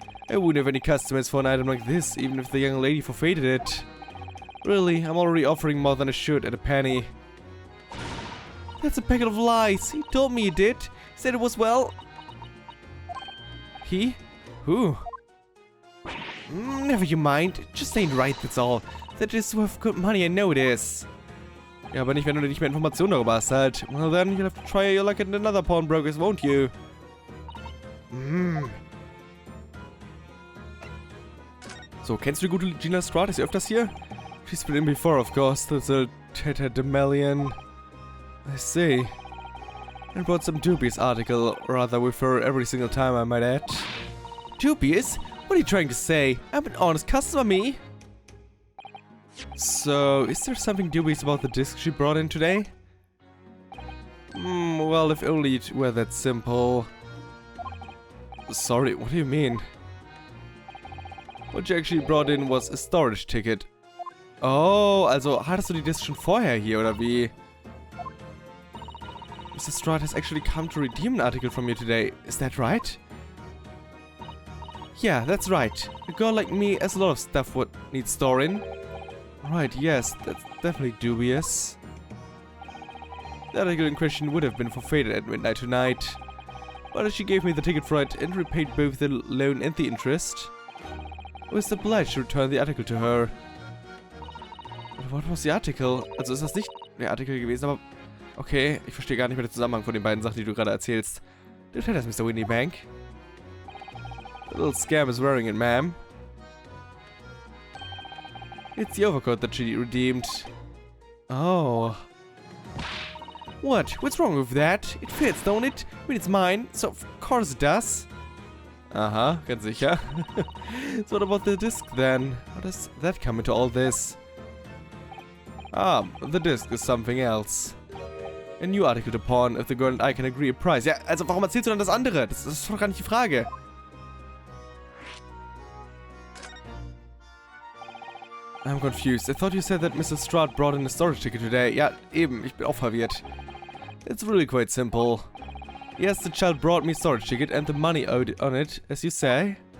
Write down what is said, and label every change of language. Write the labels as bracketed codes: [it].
[en] I wouldn't have any customers for an item like this, even if the young lady forfeited it. Really, I'm already offering more than I should at a penny. That's a packet of lies. He told me he did. He said it was, well... He? Who? Never you mind. It just ain't right, that's all. That is worth good money, I know it is. [de] Ja, aber nicht, wenn du nicht mehr Informationen darüber hast, halt. [en] Well then, you'll have to try your luck at another pawnbrokers, won't you? [de] So, kennst du die gute Gina Lestrade? Ist sie öfters hier? [en] She's been in before, of course. That's a Tatterdemalion. I see. I brought some dubious article, rather with her every single time, I might add. Dubious? What are you trying to say? I'm an honest customer, me. So, is there something dubious about the disc she brought in today? Well, if only it were that simple. Sorry, what do you mean? What she actually brought in was a storage ticket. [de] Oh, also hattest du die Disc schon vorher hier, oder wie? [en] Mrs. Lestrade has actually come to redeem an article from you today. Is that right? Yeah, that's right. A girl like me has a lot of stuff what needs storing. Right, yes, that's definitely dubious. The article in question would have been forfeited at midnight tonight. But she gave me the ticket for it and repaid both the loan and the interest. I was obliged to return the article to her. But what was the article? [de] Also ist das nicht der Artikel gewesen, aber... Okay, ich verstehe gar nicht mehr den Zusammenhang von den beiden Sachen, die du gerade erzählst. [en] Do tell us, Mr. Windybank. The little scam is wearing it, ma'am. It's the overcoat that she redeemed. Oh. What? What's wrong with that? It fits, don't it? I mean, it's mine, so of course it does. [de] Aha, ganz sicher. [en] So what about the disc then? How does that come into all this? The disc is something else. A new article to pawn if the girl and I can agree a price. [de] Ja, also warum erzählst du dann das andere? Das ist doch gar nicht die Frage. [en] I'm confused. I thought you said that Mr. Strahd brought in a storage ticket today. [de] Ja, eben. Ich bin auch verwirrt. [en] It's really quite simple. Yes, the child brought me a storage ticket and the money owed on it, as you say.